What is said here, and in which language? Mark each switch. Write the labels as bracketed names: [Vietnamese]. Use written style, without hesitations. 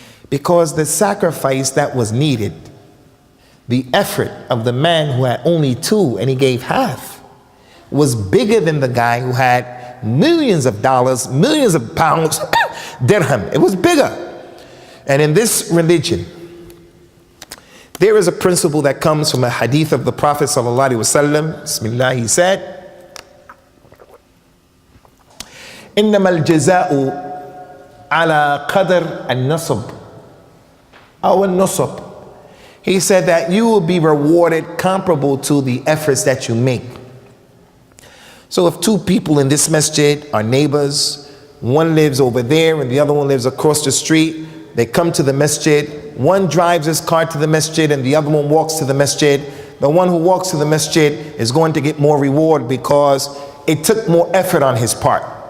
[English] Because the sacrifice that was needed, the effort of the man who had only 2 and he gave half, was bigger than the guy who had millions of dollars, millions of pounds, dirham. It was bigger. And in this religion, there is a principle that comes from a hadith of the Prophet sallallahu alaihi wasallam. Bismillah, he said, [Arabic] إنما الجزاء على قدر النصب أو النصب. [English] He said that you will be rewarded comparable to the efforts that you make. So if 2 people in this masjid are neighbors, one lives over there and the other one lives across the street, they come to the masjid, one drives his car to the masjid and the other one walks to the masjid, the one who walks to the masjid is going to get more reward because it took more effort on his part.